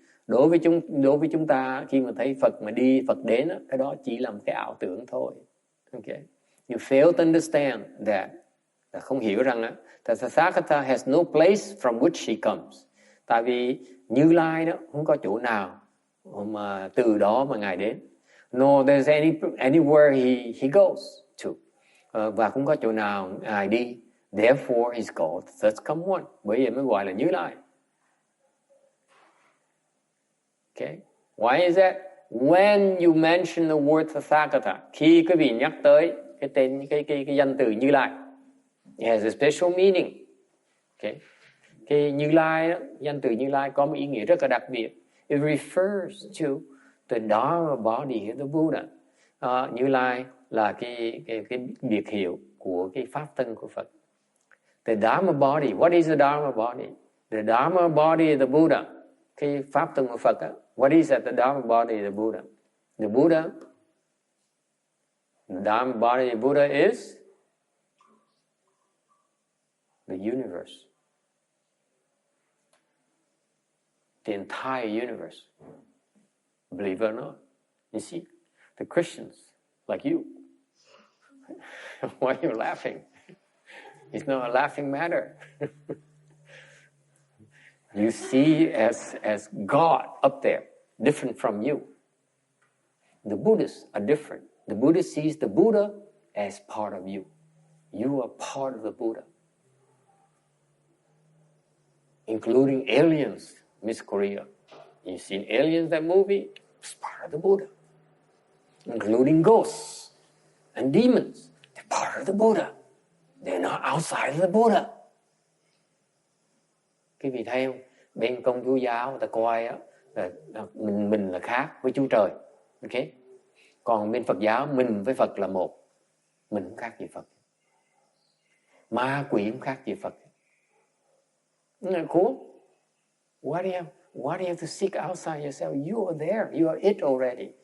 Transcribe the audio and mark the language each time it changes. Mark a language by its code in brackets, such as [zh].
[vi] Đối với chúng ta, khi mà thấy Phật mà đi, Phật đến, cái đó chỉ là một cái ảo tưởng thôi. [en] Okay. You fail to understand that. [vi] Là không hiểu rằng [en] that Tathagata has no place from which he comes. [vi] Tại vì Như Lai đó không có chỗ nào mà từ đó mà Ngài đến. [en] No, there's anywhere he goes to. [vi] Và không có chỗ nào Ngài đi. [en] Therefore he's called thus come one. [vi] Bởi vậy mới gọi là Như Lai. [en] Okay. Why is that? When you mention the word Tathagata, [vi] khi quý vị nhắc tới cái tên cái danh từ Như Lai, [en] it has a special meaning. Okay. [vi] Cái Như Lai đó, danh từ Như Lai có một ý nghĩa rất là đặc biệt. [en] It refers to the Dharma body of the Buddha. [vi] Như Lai là cái biệt hiệu của cái pháp thân của Phật. [en] The Dharma body. What is the Dharma body? The Dharma body of the Buddha. [vi] Cái pháp thân của Phật đó. [en] What is that? The Dharma body of the Buddha. The Dharma body of the Buddha is the universe. The entire universe. Believe it or not. You see, the Christians, like you, why are you laughing? It's not a laughing matter. You see as God up there, different from you. The Buddhists are different. The Buddhist sees the Buddha as part of you. You are part of the Buddha. Including aliens, Miss Korea. You've seen Aliens, that movie? It's part of the Buddha. Including ghosts and demons. They're part of the Buddha. They're not outside of the Buddha. [vi] Quý vị thấy không? Bên Công giáo giáo người ta coi á, là mình là khác với Chúa Trời. Okay? Còn bên Phật giáo mình với Phật là một. Mình không khác gì Phật. Ma quỷ không khác gì Phật. [en] Isn't that cool? Why do you have to seek outside yourself? You are there. You are it already.